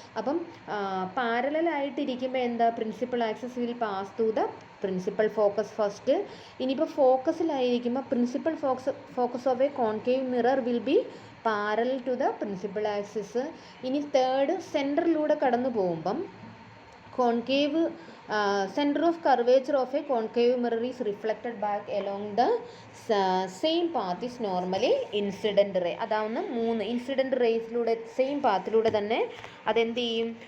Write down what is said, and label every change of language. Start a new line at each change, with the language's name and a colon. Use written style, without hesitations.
Malayalam: അപ്പം പാരലായിട്ടിരിക്കുമ്പോൾ എന്താ?
English: Principal axis will pass through the principal focus first.
Malayalam: ഇനിയിപ്പോൾ ഫോക്കസിലായിരിക്കുമ്പോൾ
English: Principal focus of a concave mirror will be parallel to the principal axis.
Malayalam: ഇനി third, സെൻറ്ററിലൂടെ കടന്നു പോകുമ്പം
English: concave center of curvature of a concave mirror is reflected back along the same path is normally incident ray.
Malayalam: അതാണ് മൂന്ന് incident റേസിലൂടെ same പാത്തിലൂടെ തന്നെ അതെന്ത് ചെയ്യും?